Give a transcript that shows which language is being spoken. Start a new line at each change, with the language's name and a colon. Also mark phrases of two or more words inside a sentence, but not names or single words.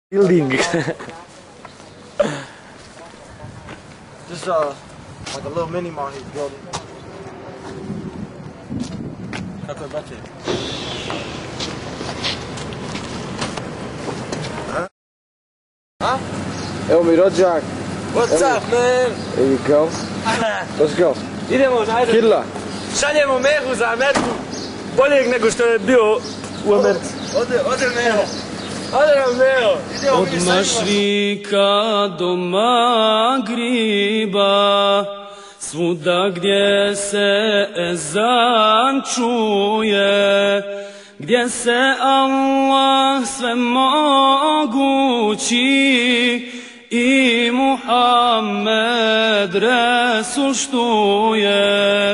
English: Building. Just like a little mini mall he's building.
Bosnian: Kako je bače? Huh? Evo mi rođak.
English: What's up, man? Here you go. Let's go.
Bosnian: Idemo, ajde. Kidla. Šaljemo Mehu za Ameriku. Boljeg nego što je bio u Americi. Ode Meho. Ode nam Meho. Od Mašrika do Magriba, svuda gdje se ezan čuje, gdje se Allah svemogući i Muhammed Resul štuje.